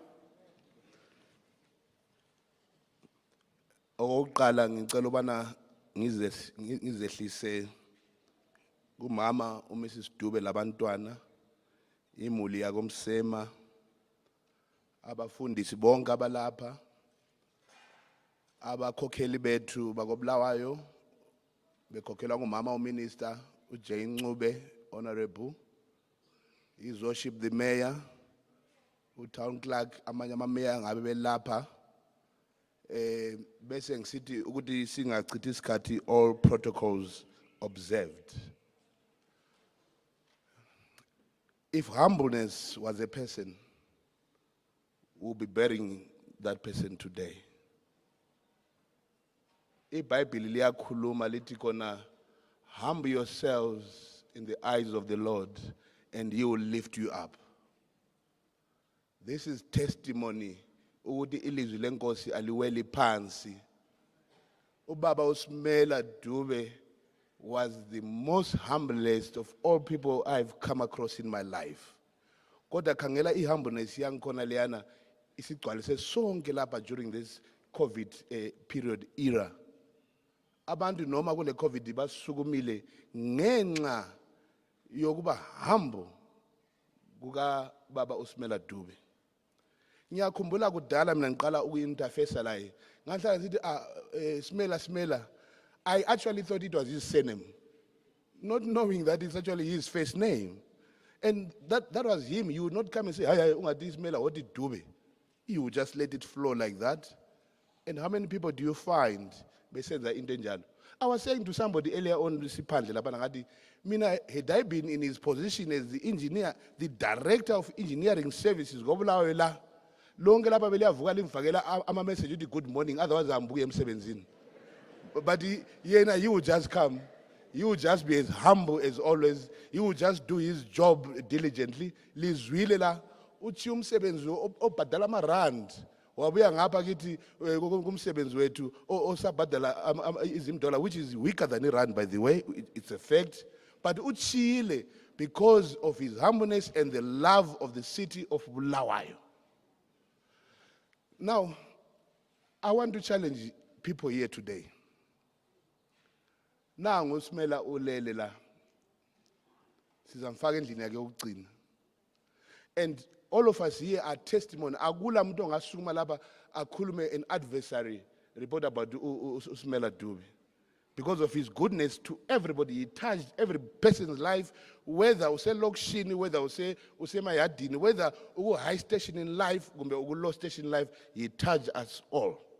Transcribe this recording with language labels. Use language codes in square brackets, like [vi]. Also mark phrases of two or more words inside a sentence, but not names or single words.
[nd] Okokuqala ngicela ubana ngizehlise kumama uMrs Dube labantwana imuli yakomsema abafundisi bonke abalapha abakhokheli bethu bakobulawayo bekhokhelwa ngumama uMinister uJay Ncube [en] honorable his worship the mayor utown clerk [nd] amanye amameya ngabe belapha bese ngisithi ukuthi singachithi isikhathi [en] all protocols observed. If humbleness was a person, we'll be burying that person today. [nd] IBhayibheli liyakhuluma lithi kona [en] humble yourselves in the eyes of the Lord and he will lift you up. This is testimony [nd] ukuthi ilizwi lenkosi aliweli phansi. [en] Ubaba uSimela Dube was the most humblest of all people I've come across in my life. [nd] Kodwa khangela ihumbleness yangikhona leyana isigcwalise sonke lapha [en] during this COVID period era. [nd] Abantu noma kule COVID basukumile ngenxa yokuba humble kuka baba uSimela Dube. Ngiyakhumbula kudala mina ngiqala uku-interface la ngahlala ngithi Simela [en] I actually thought it was his surname, not knowing that it's actually his first name. And that was him. You would not come and say, "Hi, ungati Simela, what did Dube?" You would just let it flow like that. And how many people do you find [nd] besenza into enjalo? [en] I was saying to somebody earlier on, Mina, had I been in his position as the engineer, the director of engineering services, [nd] lonke lapha beliyavuka limfakela ama message uthi [en] good morning, [nd] otherwise ambuye emsebenzini. [en] But he would just come. He would just be as humble as always. He would just do his job diligently. [nd] Lizwile la uthi umsebenzi obhadala ama-rand. Wabuya ngapha kithi kumsebenzi wethu osabhadala izimdola, [en] which is weaker than i-rand, by the way. It's a fact. But uchile because of his humbleness and the love of the city of Bulawayo. Now, I want to challenge people here today. [nd] Nangu uSimela ulele la. Sizamfaka endlini yakhe ukugcina. [en] And all of us here are testimony. [nd] Akula muntu ongasukuma lapha akhulume [en] an adversary report about [nd] uSimela Dube. [en] Because of his goodness to everybody, he touched every person's life, whether [nd] use lokishini, [en] whether [nd] use mayadini, [en] whether uku high station in life, [nd] kumbe uku [en] low station in life, he touched us all.